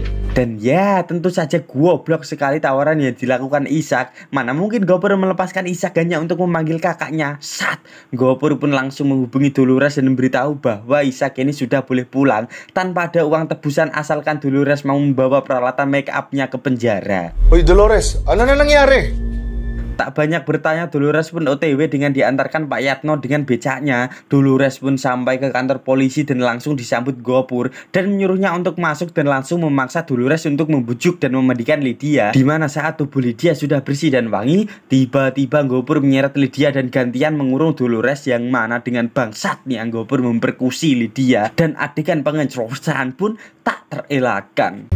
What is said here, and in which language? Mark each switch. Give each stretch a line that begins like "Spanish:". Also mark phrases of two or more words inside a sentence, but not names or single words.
Indonesian: Dan ya tentu saja goblok sekali tawaran yang dilakukan Ishak. Mana mungkin Gopur melepaskan Ishak hanya untuk memanggil kakaknya. Gopur pun langsung menghubungi Dolores dan memberitahu bahwa Ishak ini sudah boleh pulang tanpa ada uang tebusan asalkan Dolores mau membawa peralatan make upnya ke penjara.
Filipino: Hoy Dolores, ano na nangyari?
Indonesian: Tak banyak bertanya, Dolores pun OTW dengan diantarkan Pak Yatno dengan becaknya. Dolores pun sampai ke kantor polisi dan langsung disambut Gopur dan menyuruhnya untuk masuk dan langsung memaksa Dolores untuk membujuk dan memandikan Lydia. Dimana saat tubuh Lydia sudah bersih dan wangi, tiba-tiba Gopur menyeret Lydia dan gantian mengurung Dolores, yang mana dengan bangsatnya Gopur memperkusi Lydia dan adegan pengecosan pun tak terelakkan.